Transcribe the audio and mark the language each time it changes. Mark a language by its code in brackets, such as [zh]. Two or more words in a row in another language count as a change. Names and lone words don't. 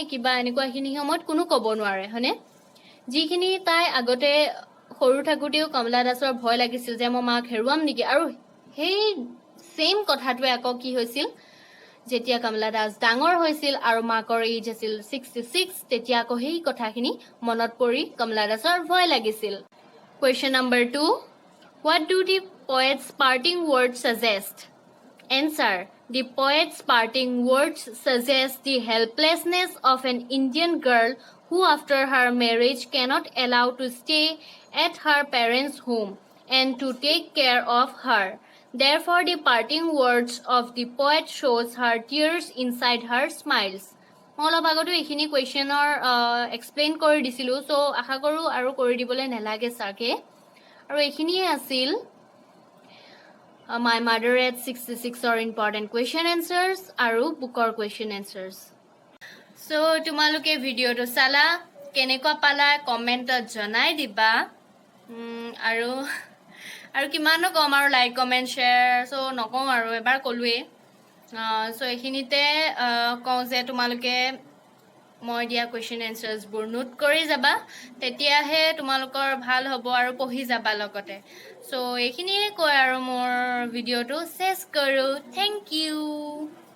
[as] কিবা এনেকুৱাখিনি সময়ত কোনো ক'ব নোৱাৰে হয়নে যিখিনি তাই আগতে সৰু থাকোঁতেও কমলা দাসৰ ভয় লাগিছিল যে মই মাক হেৰুৱাম নেকি আৰু সেই ছেইম কথাটোৱে আকৌ কি হৈছিল যেতিয়া কমলা দাস ডাঙৰ হৈছিল আৰু মাকৰ এজ আছিল 66 তেতিয়া আকৌ সেই কথাখিনি মনত পৰি কমলা দাসৰ ভয় লাগিছিল [en] question number [as] 2 [en] What do the poet's parting words suggest? Answer. The poet's parting words suggest the helplessness of an Indian girl who after her marriage cannot allow to stay at her parents' home and to take care of her. Therefore, the parting words of the poet shows her tears inside her smiles. [as] মই অলপ আগতো এইখিনি কুৱেশ্যনৰ এক্সপ্লেইন কৰি দিছিলোঁ চ' আশা কৰোঁ আৰু কৰি দিবলৈ নালাগে চাগে আৰু এইখিনিয়ে আছিল My Mother at 66 [en] or important question answers [as] আৰু বুকৰ [en] question answers. [as] So তোমালোকে ভিডিঅ'টো চালা কেনেকুৱা পালা কমেণ্টত জনাই দিবা আৰু কিমানো কম আৰু [en] like comment share [as] চ' নকওঁ আৰু এবাৰ ক'লোৱেই চ' এইখিনিতে কওঁ যে তোমালোকে মই দিয়া কুৱেশ্যন এনচাৰ্ছবোৰ নোট কৰি যাবা তেতিয়াহে তোমালোকৰ ভাল হ'ব আৰু পঢ়ি যাবা লগতে চ' এইখিনিয়ে কৈ আৰু মোৰ ভিডিঅ'টো চেছ কৰোঁ [en] thank you